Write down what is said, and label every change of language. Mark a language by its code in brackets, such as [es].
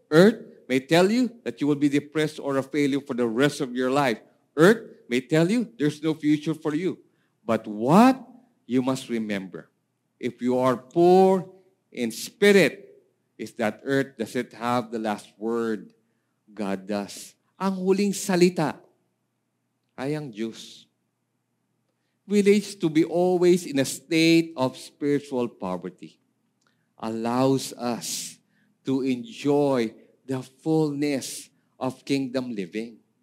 [en] Earth may tell you that you will be depressed or a failure for the rest of your life. Earth may tell you there's no future for you. But what you must remember, if you are poor in spirit, is that earth doesn't have the last word. God does. [tl] Ang huling salita ay ang Diyos. [en] Village, to be always in a state of spiritual poverty allows us to enjoy the fullness of kingdom living.